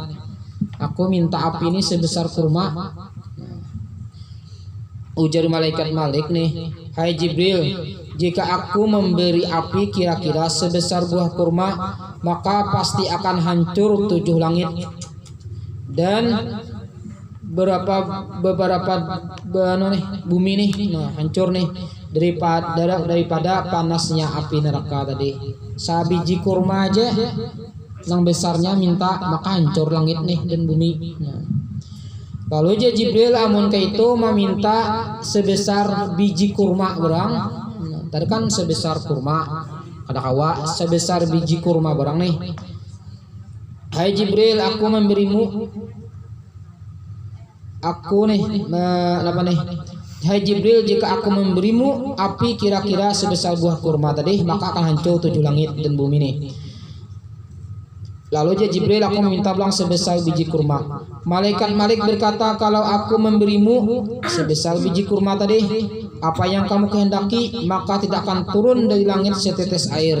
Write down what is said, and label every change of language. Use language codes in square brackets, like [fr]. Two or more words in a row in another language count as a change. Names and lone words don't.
[id] Aku minta api ini sebesar kurma. Ujar malaikat Malik nih, hai Jibril, jika aku memberi api kira-kira sebesar buah kurma, maka pasti akan hancur 7 langit dan beberapa bumi nih, nah, hancur nih daripada panasnya api neraka tadi. [bjn] Sabiji kurma aja yang besarnya minta, maka hancur langit nih dan bumi. Nah, lalu aja Jibril amun ke itu meminta sebesar biji kurma berang. Nah, tadi kan sebesar kurma, kada kawa sebesar biji kurma berang nih. [id] Hai Jibril, aku memberimu, aku nih apa nih? Hai Jibril, jika aku memberimu api kira-kira sebesar buah kurma tadi, maka akan hancur 7 langit dan bumi nih. Lalu aja Jibril, aku meminta belang sebesar biji kurma. Malaikat Malik berkata, kalau aku memberimu sebesar biji kurma tadi, apa yang kamu kehendaki, maka tidak akan turun dari langit setetes air.